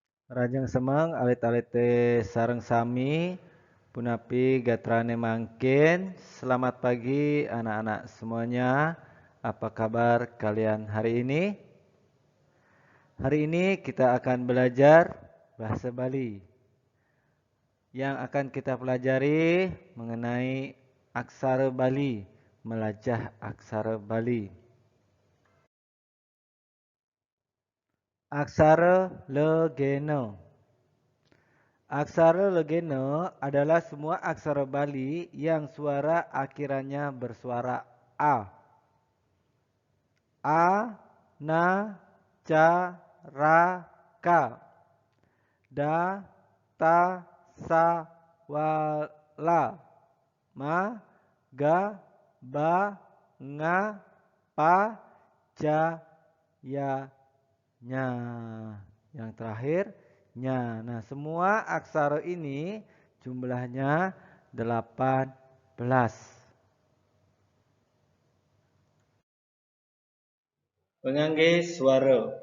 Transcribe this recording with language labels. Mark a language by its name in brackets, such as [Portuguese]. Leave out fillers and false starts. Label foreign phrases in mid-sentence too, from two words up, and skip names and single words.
[Balinese] Rajang semang alit-alite sareng sami punapi gatrane mangkin. [Indonesian] Selamat pagi anak-anak semuanya. Apa kabar kalian hari ini? Hari ini kita akan belajar bahasa Bali. Yang akan kita pelajari mengenai aksara Bali, [Balinese] melajah aksara Bali. [Indonesian] Aksara Legena. Aksara Legena adalah semua aksara Bali yang suara akhirannya bersuara A. A, Na, Ca, Ra, Ka. Da, Ta, Sa, Wa, La. Ma, Ga, Ba, Nga, Pa, Ja, Ya, Nya. Yang terakhir nya. Nah, semua aksara ini jumlahnya 18. Pengangge suara.